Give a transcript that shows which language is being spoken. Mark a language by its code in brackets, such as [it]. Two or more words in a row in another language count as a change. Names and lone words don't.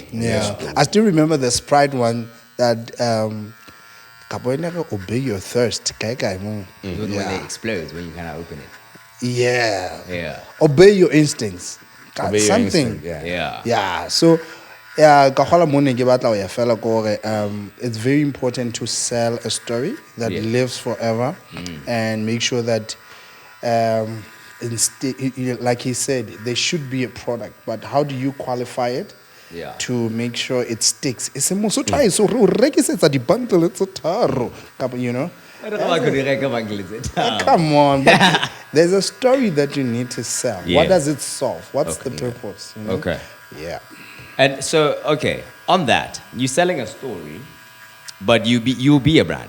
[en] Yeah. I still remember the Sprite one that Kaboy obey your thirst. Even when it explodes, when you kind of open it. Yeah. Yeah. Obey your instincts. Obey your Something. instinct, yeah. Yeah. Yeah. So yeah, [st] ka gola mo ne ke batla ho ya fela ko hore, [en] it's very important to sell a story that Yeah. lives forever and make sure that like he said, there should be a product, but how do you qualify it? Yeah. To make sure it sticks. It's a so try so [st] rekisetsa di bundle [en] it's a taro. You know? Come on. But there's a story that you need to sell. Yeah. What does it solve? What's Okay. the purpose? you know? Okay. Yeah. And so, okay, on that, you're selling a story, but you'll be a brand.